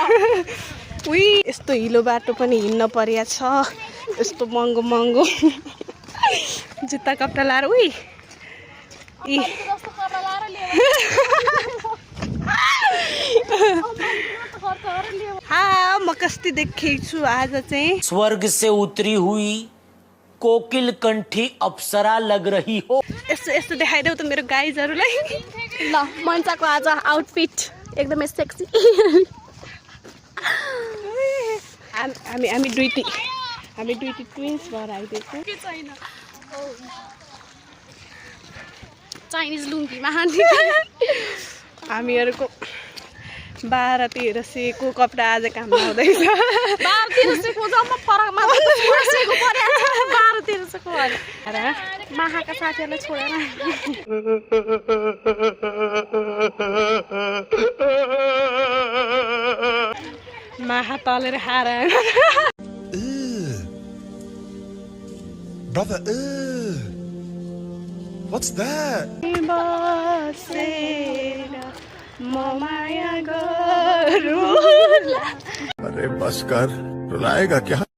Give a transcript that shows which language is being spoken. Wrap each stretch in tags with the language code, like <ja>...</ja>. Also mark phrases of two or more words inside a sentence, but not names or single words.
<ne>उही यस्तो हिलो बाटो पनि हिँड्न परिया छ यस्तो महँगो महँगो जुत्ता कपडा लाएर उही हाँ म कस्ती देखेको छु आज चाहिँ</ne> <hi>स्वर्ग से उतरी हुई कोकिल कंठी अप्सरा लग रही हो</hi> <ne>यस्तो यस्तो देखाइदेऊ त मेरो गाइजहरूलाई ल मन्चाको आज आउटफिट एकदमै सेक्सी हामी दुईटी ट्विन्स भएर आइदिएको चाइनिज लुङ्गीमा हामीहरूको 12-1300 को कपडा आज काम आउँदैछ 12-1300 को जम्मा फरकमा 12-1300 को माहाका साथीहरूलाई छोडेर माहा तलेर खाएर</ne> <en>Brother, what's that?</en> <ne>माया गरौँ</ne> <hi>अरे बस कर रुलाएगा क्या</hi>